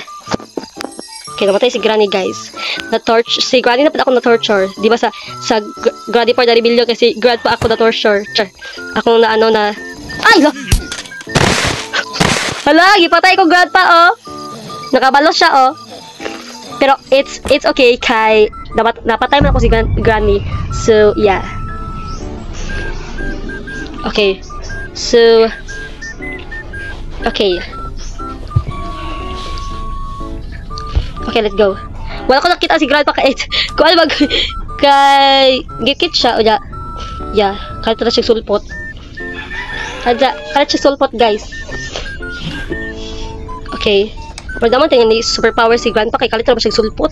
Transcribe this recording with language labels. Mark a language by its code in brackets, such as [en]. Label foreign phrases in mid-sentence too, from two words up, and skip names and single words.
[ceb] Okay, namatay si Granny guys. Si Granny na pala ako na-torture. Di ba sa Granny for the Rebellion kasi Grandpa ako na-torture. Ako na ay! Hala, gipatay ko Grandpa oh. Nakabalos siya oh. Pero [en] it's okay [ceb] kay napatay man ako si Granny. [en] So yeah. Okay. So okay. Okay, let's go. [ceb] Wala ko nakita si Grandpa kay kung ano kay gikit siya o ya. Yeah, kahit na siya sulpot. Kahit siya sulpot, guys. Okay. Pero naman tingnan ni superpower si Grandpa kay kalit na siya sulpot.